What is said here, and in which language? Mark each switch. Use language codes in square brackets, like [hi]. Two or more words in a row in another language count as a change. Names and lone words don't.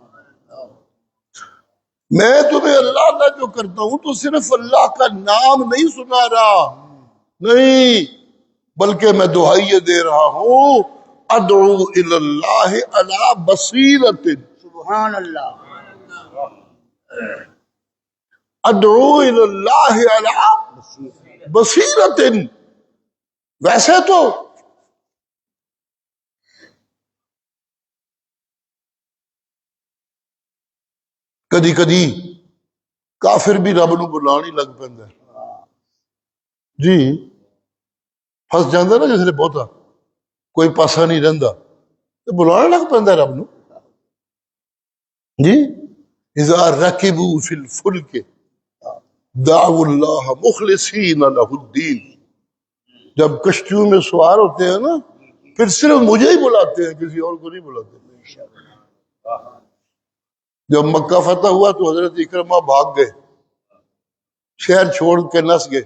[ur] میں تمہیں اللہ کا جو کرتا ہوں تو صرف اللہ کا نام نہیں سنا رہا، نہیں، بلکہ میں دعائیں دے رہا ہوں [ar] ادعو الی اللہ علی بصیرۃ. سبحان اللہ. ادعو الی اللہ علی بصیرت، [pa] ویسے تو کدی کدی کافر بھی رب نو بلان ہی لگ پیندا ہے جی، پھس جاندا نا جس لے بہتا کوئی پاسا نہیں رہندا تو بلان لگ پیندا رب نو جی۔ [ar] اذا رکبوا فی الفلک دعوا اللہ مخلصین لہ الدین، [ur] جب کشتیوں میں سوار ہوتے ہیں نا پھر صرف مجھے ہی بلاتے ہیں، کسی اور کو نہیں بلاتے۔ جب مکہ فتح ہوا تو حضرت اکرمہ بھاگ گئے، شہر چھوڑ کے نس گئے۔